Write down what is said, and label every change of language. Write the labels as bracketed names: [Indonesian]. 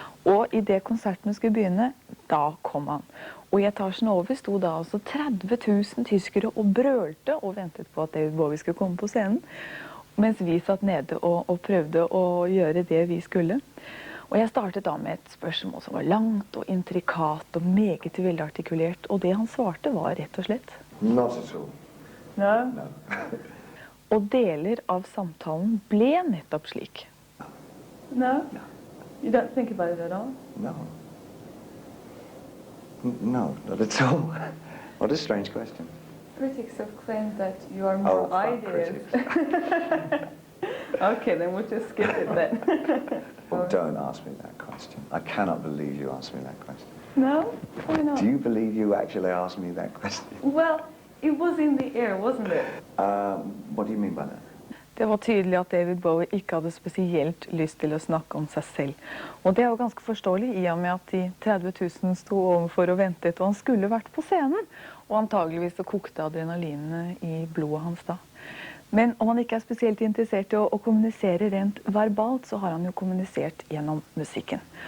[Norwegian] Og i det konserten skulle begynne, da kom han. Og i etasjen over sto da altså 30 000 tyskere og brølte og ventet på at David Bowie skulle komme på scenen, mens vi satt nede og prøvde å gjøre det vi skulle. Og jeg startet da med et spørsmål som var langt og intrikat og meget velartikulert, og det han svarte var rett og slett [English] Not at all. No. No. [Norwegian] Og deler av samtalen ble nettopp slik. [English] No? No. You don't think about it at all? No. No, not at all. What a strange question. Critics have claimed that you are more ideas. Okay, then we'll just skip it then. Well, don't ask me that question. I cannot believe you asked me that question. No? Why not? Do you believe you actually asked me that question? Well, it was in the air, wasn't it? What do you mean by that? [Norwegian] Det var tydelig at David Bowie ikke hadde spesielt lyst til å snakke om seg selv. Og det er jo ganske forståelig i og med at de 30 000 sto overfor og ventet, og han skulle vært på scenen. Og antageligvis så kokte adrenalinene i blodet hans da. Men om han ikke er spesielt interessert i å kommunisere rent verbalt, så har han jo kommunisert gjennom musikken.